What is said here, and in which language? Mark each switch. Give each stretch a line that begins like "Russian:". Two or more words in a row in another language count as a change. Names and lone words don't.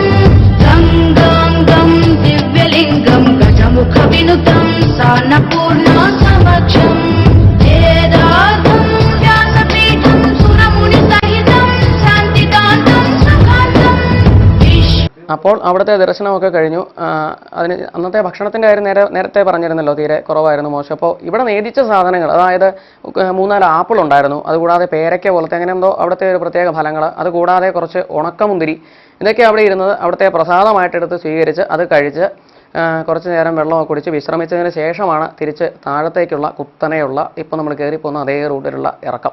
Sanskrit: गङ्गाङ्गं दिव्यलिङ्गं गजमुखविनुतं सान्नपूर्णा समक्षं वेदार्थं व्यासपीठं सुरमुनिसहितं शान्तिदान्तं सुखान्तं.
Malayalam: അപ്പോൾ അവിടുത്തെ ദർശനമൊക്കെ കഴിഞ്ഞു. അന്നത്തെ ഭക്ഷണത്തിൻ്റെ കാര്യം നേരത്തെ പറഞ്ഞിരുന്നല്ലോ, തീരെ കുറവായിരുന്നു, മോശം. അപ്പോൾ ഇവിടെ നേദിച്ച സാധനങ്ങൾ, അതായത് 3-4 ആപ്പിൾ ഉണ്ടായിരുന്നു, അതുകൂടാതെ പേരയ്ക്ക പോലത്തെ അങ്ങനെ എന്തോ അവിടുത്തെ ഒരു പ്രത്യേക ഫലങ്ങൾ, അതുകൂടാതെ കുറച്ച് ഉണക്കമുന്തിരി, ഇതൊക്കെ അവിടെ ഇരുന്നത് അവിടുത്തെ പ്രസാദമായിട്ടെടുത്ത് സ്വീകരിച്ച് അത് കഴിച്ച് കുറച്ച് നേരം വെള്ളമൊക്കെ കുടിച്ച് വിശ്രമിച്ചതിന് ശേഷമാണ് തിരിച്ച് താഴത്തേക്കുള്ള കുത്തനെയുള്ള ഇപ്പോൾ നമ്മൾ കയറിപ്പോകുന്ന അതേ റൂട്ടിലുള്ള ഇറക്കം.